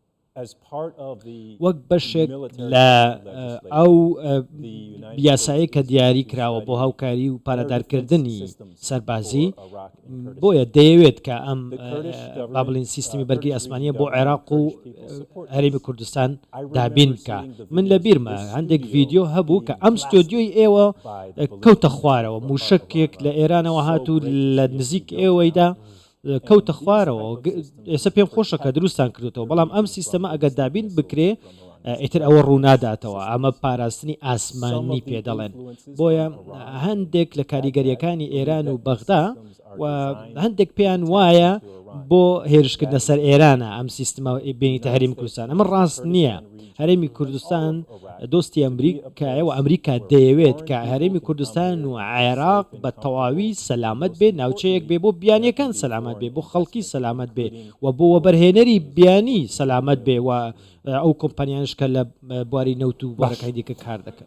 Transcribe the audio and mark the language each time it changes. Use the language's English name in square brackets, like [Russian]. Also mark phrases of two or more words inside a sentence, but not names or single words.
[English] As part of the [Central Kurdish] وەک بەشێک [English] military [Central Kurdish] لە [English] legislation, [Central Kurdish] ئەو [English] the United [Central Kurdish] بیاسایی کە [English] States [Central Kurdish] دیاری [English] is [Central Kurdish] کراوە بۆ [English] studying [Central Kurdish] هاوکاری و [English] air [Central Kurdish] پارەدارکردنی [English] defense systems [Central Kurdish] سەربازی [English] for Iraq and Kurdistan. [Central Kurdish] بۆیە دەیەوێت کە ئەم [English] The Kurdish government, [Central Kurdish] با بڵین سیستمی بەرگی [English] Kurdish [Central Kurdish] ئەسمانیە [English] region [Central Kurdish] بۆ [English] government, [Central Kurdish] عێراق و [English] Kurdish people support [Central Kurdish] هەرێمی [English] this. [Central Kurdish] کوردستان [English] I remember [Central Kurdish] دابین بکە [English] seeing the [Central Kurdish] من [English] videos [Central Kurdish] لە [English] of [Central Kurdish] بیرمە [English] this [Central Kurdish] هەندێک [English] studio [Central Kurdish] ڤیددیو هەبوو کە [English] being [Central Kurdish] ئەم [English] blasted [Central Kurdish] ستۆدیۆی ئێوە [English] by the [Central Kurdish] کەوتە [English] ballistic [Central Kurdish] خوارەوە [English] missile [Central Kurdish] موشکێک [English] above [Central Kurdish] لە [English] Iran. [Central Kurdish] ئێرانەوە [English] So [Central Kurdish] هاتوو [English] great to [Central Kurdish] لە [English] see it [Central Kurdish] نزیک [English] be built [Central Kurdish] ئێوەیدا [English] now. [Central Kurdish] کەوتە خوارەوە ئێستا پێم خۆشە کە دروستان کردوەوە بەڵام ئەم سیستەمە ئەگەر دابین بکرێ ئیتر ئەوە ڕووناداتەوە ئەمە پاراستنی ئاسمانی پێ دەڵێن بۆیە هەندێک لە کاریگەریەکانی ئێران و بەغدا و هەندێک پێیان وایە بۆ هێرشکردنە سەر ئێرانە ئەم سیستمە بینیتە هەرێمی کوردستان ئەمە ڕاست نییە هەرێمی کوردستان دۆستی ئەمریکایە و ئەمریکا دەیەوێت کە هەرێمی کوردستان و عێراق بە تەواوی سەلامەت بێ ناوچەیەک بێ بۆ بیانیەکان سەلامەت بێ بۆ خەڵکی سەلامەت بێ و بۆ وەبەرهێنەری بیانی سەلامەت بێ و ئەو کۆمپانیانش کە لە بواری نەوت و بارەکەی دیکە کار دەکەن